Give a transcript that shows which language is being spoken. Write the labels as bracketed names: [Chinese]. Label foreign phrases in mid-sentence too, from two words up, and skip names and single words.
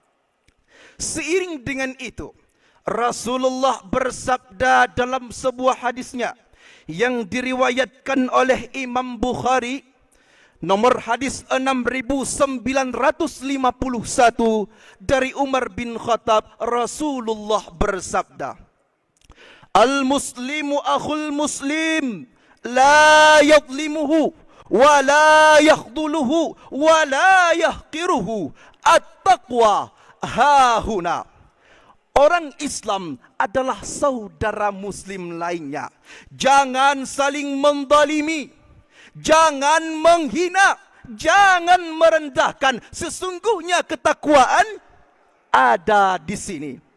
[Indonesian] Seiring dengan itu, Rasulullah bersabda dalam sebuah hadisnya yang diriwayatkan oleh Imam Bukhari, nomor hadis 6951, dari Umar bin Khattab, Rasulullah bersabda, [Arabic] المسلم أخو المسلم، لا يظلمه، ولا يخذله، ولا يحقره. التقوى هاهنا. [Indonesian] Orang Islam adalah saudara muslim lainnya. Jangan saling mendalimi, jangan menghina, jangan merendahkan. Sesungguhnya ketakwaan ada di sini.